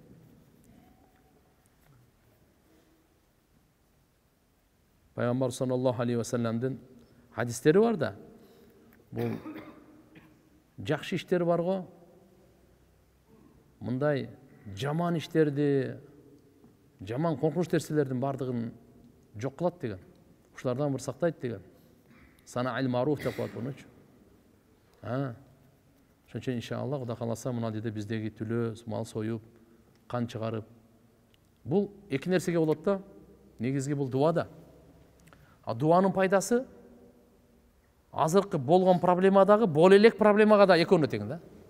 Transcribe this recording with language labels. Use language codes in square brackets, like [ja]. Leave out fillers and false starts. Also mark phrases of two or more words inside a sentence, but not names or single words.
[ky] Пайгамбар [ar] صلى الله عليه و [ky] салламдын хадистери бар да. Бул жакшы иштер бар го. Мындай жаман иштерди, жаман коркунуч нерселердин бардыгын жок кылат деген. Ушулардан бир сактайт деген. [ar] صنائع المعروف [ky] деп коет мунучу. Ошон үчүн иншалла Кудай кааласа мына жерде биздеги түлөө, мал союп, кан чыгарып. Бул эки нерсеге болот да. Негизги бул дуада. А дуанын пайдасы азыркы болгон проблемадагы бол элек проблемага да экөөнө тең да.